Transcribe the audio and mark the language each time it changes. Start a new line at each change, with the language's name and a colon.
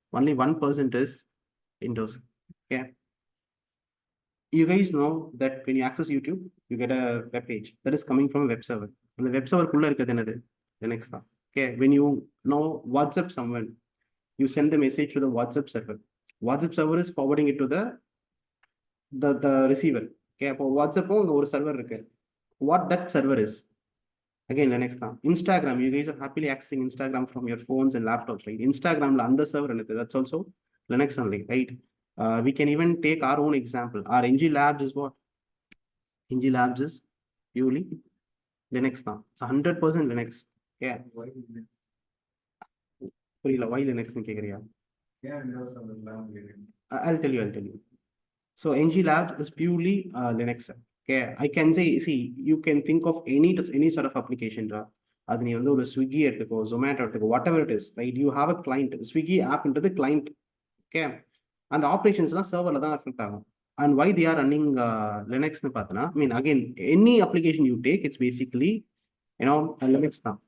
English: Only 1% is Windows. Okay. You guys know that when you access YouTube, you get a web page that is coming from a web server. And the web server
Tamil: குள்ள இருக்குது என்னது?
English: Linux தான். Okay. When you WhatsApp someone, you send the message to the WhatsApp server. WhatsApp server is forwarding it to the receiver.
Tamil: Okay, அப்போ வாட்ஸ்அப்பும் அங்கே ஒரு server இருக்கு.
English: What that server is? Again, Linux தான். Instagram, you guys are happily accessing Instagram from your phones and laptops, right?
Tamil: Instagramல அந்த server என்னது?
English: That's also Linux only, right? We can even take our own example. Our NG Labs is what? NG Labs is purely Linux தான். It's 100% Linux. Okay.
Tamil: புரியல,
English: why Linux
Tamil: ன்னு கேக்குறியா?
English: I'll tell you. So NG Labs is purely Linux. Okay, I can say, see, you can think of any sort of application,
Tamil: அது நீ வந்து ஒரு Swiggy எடுத்துக்கோ, ஜொமேட்டோ எடுத்துக்கோ,
English: Whatever it is, right? You have a client.
Tamil: Swiggy ஆப்ன்றது client. Okay, அந்த ஆப்ரேஷன்ஸ்லாம் சர்வர்ல தான் effect ஆகும்.
English: and why they are running
Tamil: லினக்ஸ்னு பார்த்தோன்னா,
English: I mean again any application you take, it's basically Linux தான்.